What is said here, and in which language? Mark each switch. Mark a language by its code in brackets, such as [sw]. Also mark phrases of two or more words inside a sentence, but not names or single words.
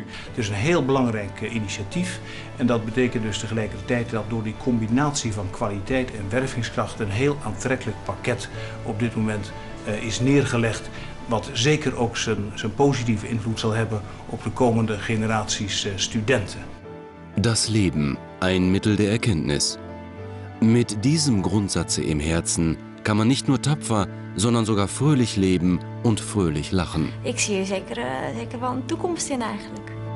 [nl] Het is een heel belangrijk initiatief en dat betekent dus tegelijkertijd dat door die combinatie van kwaliteit en wervingskracht een heel aantrekkelijk pakket op dit moment is neergelegd, wat zeker ook zijn positieve invloed zal hebben op de komende generaties studenten. [de] Das Leben, ein Mittel der Erkenntnis. Mit diesem Grundsatze im Herzen kann man nicht nur tapfer, sondern sogar fröhlich leben und fröhlich lachen. [nl] Ik zie hier zeker wel een toekomst in eigenlijk.